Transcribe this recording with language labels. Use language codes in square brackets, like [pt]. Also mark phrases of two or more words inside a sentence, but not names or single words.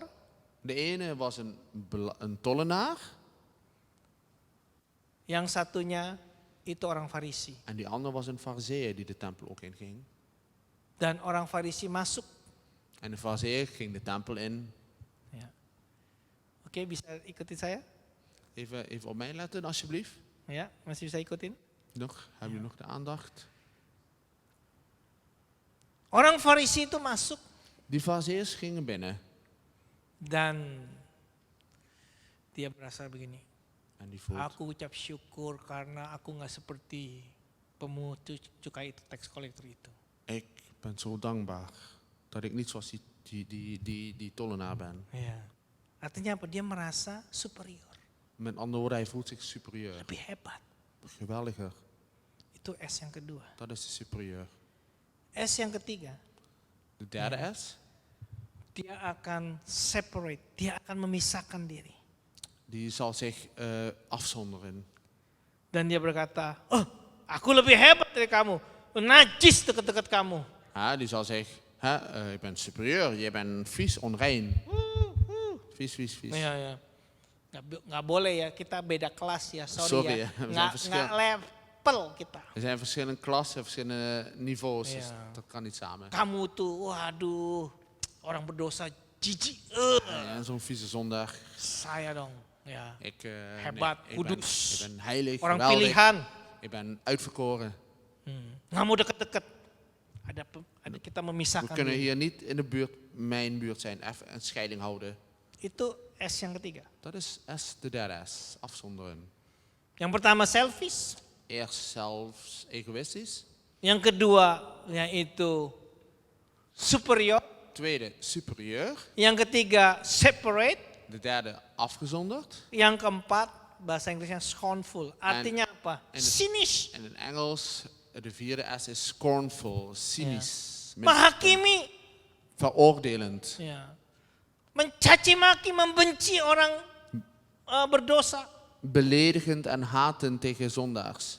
[nl] De ene was een tollenaar [id] Yang satunya itu orang Farisi. [nl] en die andere was een fariseer die de tempel ook inging. [id] Dan orang Farisi masuk. [nl] En de fariseer ging de tempel in. [id] Ya. Oke, bisa ikutin saya? [nl] Even op mij letten alsjeblieft. [id] Ya, masih bisa ikutin? [nl] Nog, hebben jullie nog de aandacht? [id] Orang Farisi itu masuk [nl] Die fariseers gingen binnen. [id] dan dia berasa begini. [nl] En die voelt, [id] Aku ucap syukur karena aku nggak seperti pemungut cukai itu, [en] tax collector [id] itu. [nl] ik ben zo dankbaar dat ik niet zoals die tollenaar ben. [id] Ya. Artinya apa? Dia merasa superior, [nl] Met andere woorden, hij voelt zich superieur. [id] lebih hebat. [nl] Geweldiger. [id] Itu S yang kedua. [nl] Dat is de superieur. [id] S yang ketiga, [nl] De derde S, [id] dia akan separate, dia akan memisahkan diri. [nl] die zal zich afzonderen. [id] Dan dia berkata, oh aku lebih hebat dari kamu, najis dekat-dekat kamu. [nl] Die zal zeggen, je bent superieur, je bent vies, onrein. Vies, vies, vies. Ya, ya. Nggak boleh ya, kita beda kelas ya, sorry Sorry ya. ya, we zijn [id] Nggak [nl] verschillend. [id] level kita. [nl] Er zijn verschillende klassen, verschillende niveaus, dus Ja. dat kan niet samen. [id] Kamu tuh, waduh, orang berdosa jijik. [nl] En zo'n vieze zondag. [id] Saya dong, ya. [nl] Ik, [id] Hebat, [nl] ik [id] kudus. [nl] ben heilig, [id] Orang [nl] geweldig. [id] pilihan. [nl] Ik ben uitverkoren. [id] Nggak mau deket-deket. Ada kita [nl] We [id] memisahkan [nl] kunnen [id] diri. [nl] hier niet in de buurt, mijn buurt zijn, even een scheiding houden. [id] Itu S yang ketiga. [nl] Dat is S, de derde S, afzonderen. [id] Yang pertama selfish. [nl] Eerst zelfs egoïstisch. [id] Yang kedua yaitu superior. [nl] Tweede, superieur. [id] Yang ketiga separate. [nl] De derde, afgezonderd. [id] Yang keempat bahasa Inggrisnya scornful. Artinya apa? [nl] en- Cynisch. En in Engels, de vierde S is scornful, cynisch. [id] Menghakimi. [nl] Veroordelend. [id] Ya. Mencaci maki, membenci orang berdosa. [nl] Beledigend en hatend tegen zondaars.